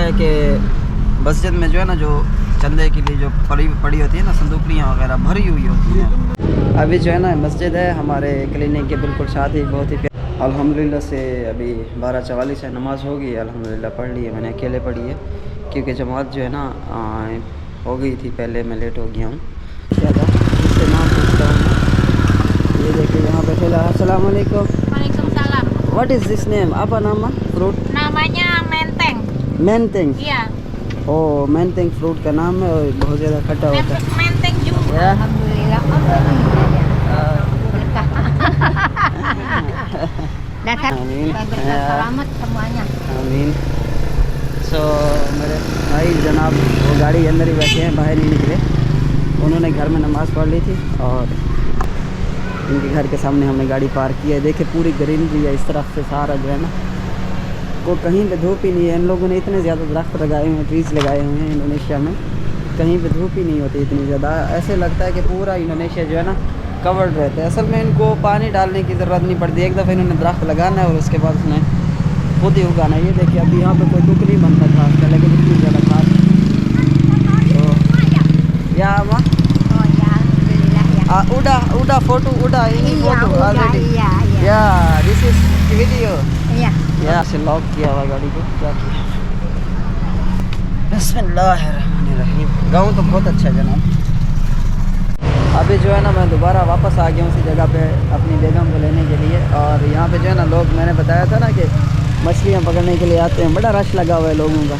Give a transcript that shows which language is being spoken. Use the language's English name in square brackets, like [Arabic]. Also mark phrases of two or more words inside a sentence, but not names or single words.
[Hindi] है कि मस्जिद में जो है ना जो चंदे के लिए जो पड़ी होती है ना संदूकड़ियाँ वगैरह भरी हुई होती हैं अभी जो है ना मस्जिद है हमारे क्लिनिक के बिल्कुल साथ ही बहुत ही अल्हम्दुलिल्लाह से अभी 12:44 है नमाज़ होगी अल्हम्दुलिल्लाह पढ़ ली है मैंने अकेले पढ़ी है क्योंकि जमात जो है ना हो गई थी पहले मैं लेट हो गया हूँ क्या था इससे नाम पूछता हूँ ये देखिए यहाँ पे ठेला [Arabic] السلام عليكم Waalaikumsalam [English] what is this name [Indonesian] apa nama [English] फ्रूट [Indonesian] namanya menteng मेंटेंग iya [Hindi] ओ मेंटेंग फ्रूट का नाम है और बहुत ज़्यादा खट्टा होता है [Indonesian] menteng juga Ya. alhamdulillah datang Amin. selamat semuanya [Hindi] आमीन सो मेरे भाई जनाब वो गाड़ी के अंदर ही बैठे हैं बाहर नहीं निकले उन्होंने घर में नमाज़ पढ़ ली थी और इनके घर के सामने हमने गाड़ी पार्क की है देखिए पूरी ग्रीनरी है इस तरफ से सारा जो है ना को कहीं पे धूप ही नहीं है इन लोगों ने इतने ज़्यादा दरख्त लगाए हुए हैं ट्रीज़ लगाए हुए हैं इंडोनेशिया में कहीं पे धूप ही नहीं होती इतनी ज़्यादा ऐसे लगता है कि पूरा इंडोनेशिया जो है ना कवर्ड रहते हैं। असल में इनको पानी डालने की ज़रूरत नहीं पड़ती, एक दफ़ा इन्होंने दरख्त लगाना है और उसके बाद उसने खुद ही उगाना है। ये देखिए अभी यहाँ पे कोई दुख नहीं बनता घास का, लेकिन इतनी ज़्यादा घास तो या माँ [Indonesian] udah foto udah ini foto already ya [English] this is video [Hindi] या से लॉक किया हुआ गाड़ी को क्या किया। बिस्मिल्लाहिर्रहमानिर्रहीम। गाँव तो बहुत अच्छा है जनाब। अभी जो है ना मैं दोबारा वापस आ गया हूँ उसी जगह पे अपनी बेगम को लेने के लिए। और यहाँ पे जो है ना लोग, मैंने बताया था ना कि मछलियाँ पकड़ने के लिए आते हैं, बड़ा रश लगा हुआ है लोगों का।